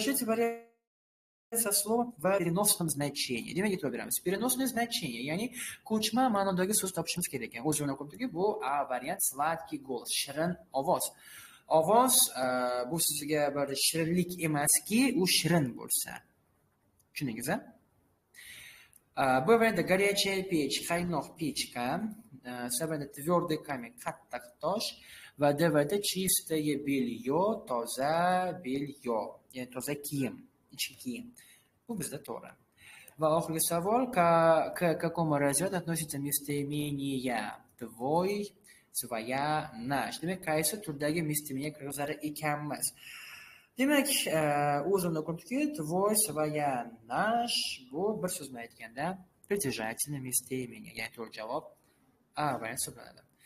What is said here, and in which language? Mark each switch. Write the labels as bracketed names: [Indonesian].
[Russian] Укажите вариант со словом в переносном значении. [Uzbek] Demak, e'tibor beramiz. Переносное значение, ya'ni ko'chma ma'nodagi so'z topishimiz kerak ekan. O'z o'rniga qo'yibdiki, bu A variant [Russian] sladkий голос, [Uzbek] shirin ovoz. Ovoz bu sizga bir shirinlik emaski, u shirin bo'lsa. Tushundingizmi? Bu variantda [Russian] горячая печь, [Uzbek] qaynoq pechka, C variantda [Russian] твердый камень, [Uzbek] qattiq tosh va D variantda [Russian] чистое белье, [Uzbek] toza bелье, ya'ni toza kiyim. Ichki kiyim. Bu bizda to'g'ri. Va oxirgi savol, [Russian] к какому разряду относится местоимение твой, своя, наш? [Uzbek] Demak, qaysi turdagi местоимение kirgizar ekanmiz? Demak, o'zimda ko'rdiki, твой, своя, наш bu bir so'zni aytganda притяжательное местоимение, ya'ni to'g'ri javob A variant hisoblanadi.